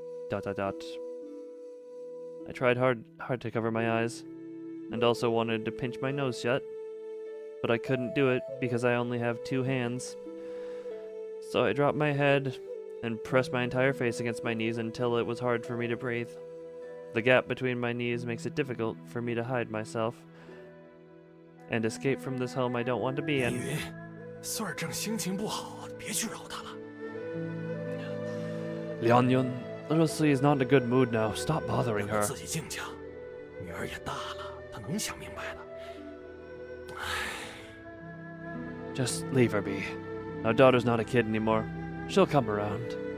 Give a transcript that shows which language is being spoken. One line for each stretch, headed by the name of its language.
English: Dot dot dot. I tried hard to cover my eyes, and also wanted to pinch my nose shut, but I couldn't do it because I only have 2 hands. So I dropped my head and pressed my entire face against my knees until it was hard for me to breathe. The gap between my knees makes it difficult for me to hide myself and escape from this home I don't want to be
Chinese: 云
English: in.
Chinese: 云，穗儿正心情不好，别去扰他了。
English: Lianyun, little Sui is not in a good mood now. Stop bothering
Chinese: 让
English: her.
Chinese: 他自己静静，女儿也大了，她能想明白的。
English: Just leave her be. Our daughter's not a kid anymore. She'll come around.